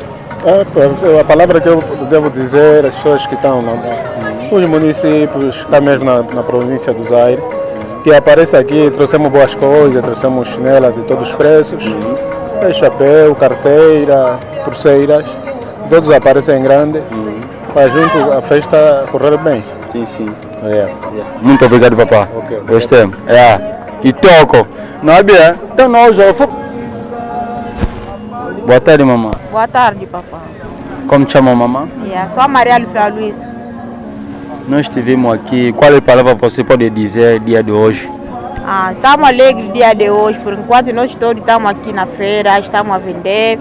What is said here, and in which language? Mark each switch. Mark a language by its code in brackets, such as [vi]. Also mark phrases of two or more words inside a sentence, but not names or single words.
[pt] A palavra que eu devo dizer às pessoas que estão nos municípios, cá mesmo na província do Zaire, que aparece aqui, trouxemos boas coisas, trouxemos chinelas de todos os preços, chapéu, carteira, pulseiras, todos aparecem em grande, para junto a festa correr bem. Sim. Muito obrigado, papá. Okay. Gostei. [ln] kitoko na bien então nós já foi. [pt] Boa tarde, mamãe. Boa tarde, papá. Como te chama, mamãe? Sou a Maria Alfredo Luiz. Nós estivemos aqui. Qual é a palavra que você pode dizer dia de hoje? Estamos alegres dia de hoje. Por enquanto nós todos estamos aqui na feira, estamos a vender.